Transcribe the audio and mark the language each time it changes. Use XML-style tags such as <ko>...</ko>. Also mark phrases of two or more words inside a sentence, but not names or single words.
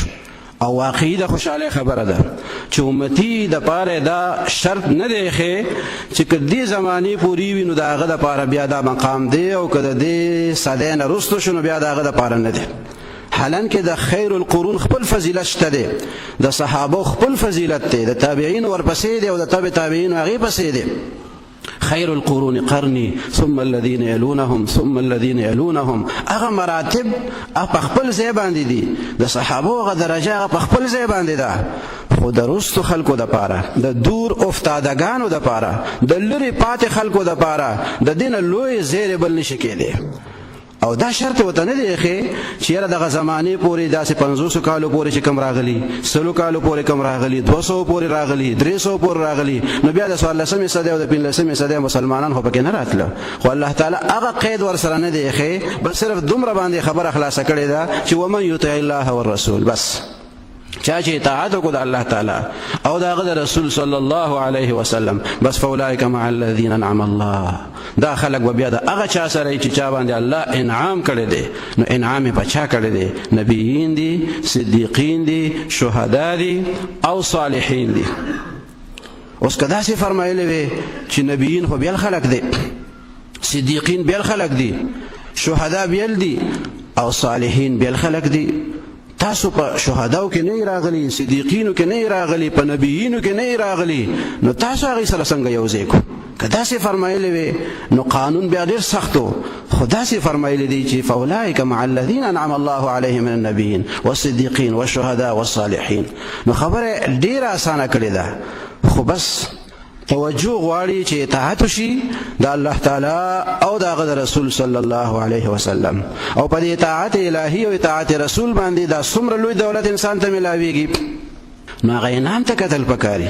<ps>او واقعي د خوشحالۍ خبره ده چې امتي د پاره دا شرط نه دی ښې چې که دې زمانې پورې وي نو د هغه دپاره بیا دا مقام دی، او که د دې صدۍ نه وروسته شو نو بیا د هغه دپاره نه دی. حالانکه د خیر القرون خپل فضیلت شته دی، د صحابو خپل فضیلت دی، د تابعین ورپسې دی او د تبع تابعین هغې پسې دی.</ps> <ar>خیر القرون قرنی ثم الذين يلونهم ثم الذين يلونهم،</ar> <ps>هغه مراتب په خپل ځای باندې دي، د صحابو هغه درجه هغه په خپل ځای باندې ده، خو د وروستو خلکو دپاره، د دور افتادګانو دپاره، د لرې پاتې خلکو دپاره د دې نه لوی زیری بل نشي کېدی. او دا شرط ورته نه دی ښې چې یاره دغه زمانې پورې داسې 500 کالو پورې چې کم راغلي، 100 کالو پورې کم راغلي، 200 پورې راغلي، 300 پورې راغلي، نو بیا د 14مې صدۍ او د 15مې صدۍ مسلمانان خو پکې نه راتله. خو الله تعالی هغه قید ورسره نه دی ښې، بل صرف دومره باندې خبره خلاصه کړې ده چې</ps> <ar>ومن یطع الله والرسول،</ar> <ps>بس چا چې اطاعت وکړو د الله تعالی او د هغه د رسول صلی الله علیه وسلم، بس</ps> <ar>فاولئک مع الذین انعم الله،</ar> <ps>دا خلق به بیا د هغه چا سره چې چا باندې الله انعام کړی دی. نو انعام یې په چا کړی دی؟ نبیین دي، صدیقین دي، شهدا دي او صالحین دي. اوس که داسې فرمایلی وی چې نبیین خو بیل خلق دی، صدیقین بیل خلق دی، شهدا بیل دي او صالحین بیل خلق دی، تاسو په شهداو کې نه راغلي، صدیقینو کې نه راغلي، په نبیینو کې نه راغلي، نو تاسو هغې سره څنګه یو ځای کړو؟ که داسې فرمایلی وی نو قانون بیا ډېر سخت و، خو داسې فرمایلی دی چې</ps> <ar>فاولئک مع الذین انعم الله علیهم من النبیین والصدیقین والشهداء والصالحین.</ar> <ps>نو خبره ډېره اسانه کړې ده، خو بس توجه غواړي چې اطاعت وشي د الله تعالی او د هغه رسول صلی الله علیه وسلم، او په دې اطاعت الهی او اطاعت رسول باندې دا څومره لوی دولت انسان ته ملاويږي، نو هغه انعام ته کتل پکاري.</ps>